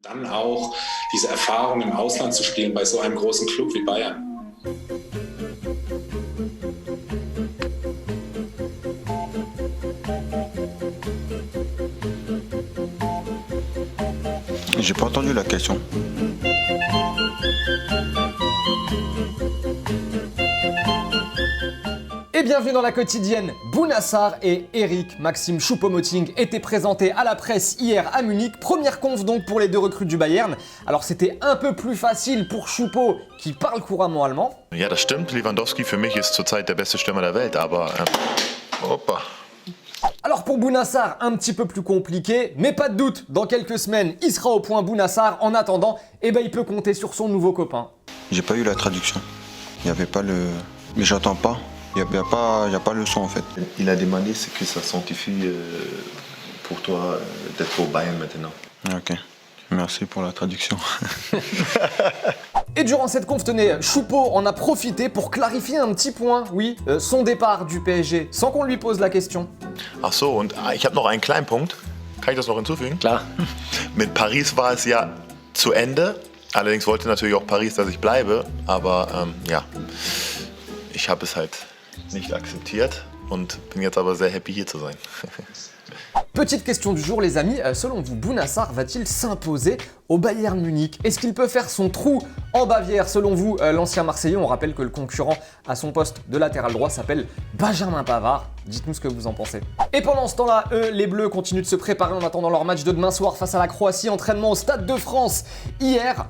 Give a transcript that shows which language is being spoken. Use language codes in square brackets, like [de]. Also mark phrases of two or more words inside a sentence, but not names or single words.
[de] Dann auch diese Erfahrung im Ausland zu spielen bei so einem großen Club wie Bayern. [fr] J'ai pas entendu la question. Et bienvenue dans la quotidienne. Bounassar et Eric Maxime Choupo-Moting étaient présentés à la presse hier à Munich. Première conf donc pour les deux recrues du Bayern. Alors c'était un peu plus facile pour Choupo qui parle couramment allemand. [de] Ja, das stimmt. Lewandowski für mich ist zurzeit der beste Stürmer der Welt, aber Hoppa. [fr] Alors pour Bounassar, un petit peu plus compliqué, mais pas de doute, dans quelques semaines, il sera au point Bounassar. En attendant, il peut compter sur son nouveau copain. J'ai pas eu la traduction. Il y avait pas le... Mais j'entends pas. Il y a pas le son en fait. Il a demandé ce que ça signifie pour toi d'être au Bayern maintenant. Ok. Merci pour la traduction. Et durant cette conf, tenez, Choupo en a profité pour clarifier un petit point, oui, son départ du PSG, sans qu'on lui pose la question. [de] Ach so, und ich habe noch einen kleinen Punkt. Kann ich das noch hinzufügen? Klar. Mit Paris war es ja zu Ende. Allerdings wollte natürlich auch Paris, dass ich bleibe. Aber ja, ich habe es halt nicht akzeptiert und bin jetzt aber sehr happy hier zu sein. [fr] Petite question du jour les amis, selon vous, Bounassar va-t-il s'imposer au Bayern Munich? Est-ce qu'il peut faire son trou en Bavière? Selon vous, l'ancien Marseillais, on rappelle que le concurrent à son poste de latéral droit s'appelle Benjamin Pavard. Dites-nous ce que vous en pensez. Et pendant ce temps-là, les Bleus continuent de se préparer en attendant leur match de demain soir face à la Croatie, entraînement au Stade de France hier.